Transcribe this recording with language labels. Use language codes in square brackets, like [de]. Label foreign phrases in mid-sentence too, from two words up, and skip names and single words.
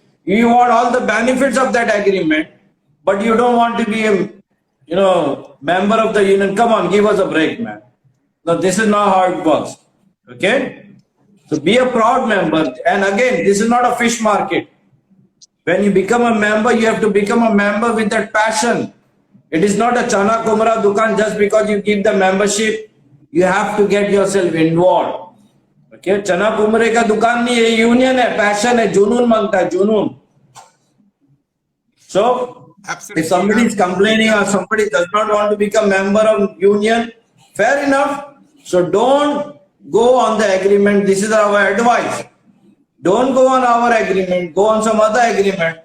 [en] You want all the benefits of that agreement, but you don't want to be a member of the union. Come on, give us a break, man. No, this is not how it works. Okay? So be a proud member. And again, this is not a fish market. When you become a member, you have to become a member with that passion. It is not a [hi] चना कुम्हड़ा दुकान [en] just because you give the membership. You have to get yourself involved. Okay? [hi] चना कुम्हड़े का दुकान नहीं है, union है, passion है, जुनून मंगता है, जुनून. [en] So, Absolutely. if somebody is complaining or somebody does not want to become member of union, fair enough. So don't go on the agreement. This is our advice. Don't go on our agreement. Go on some other agreement.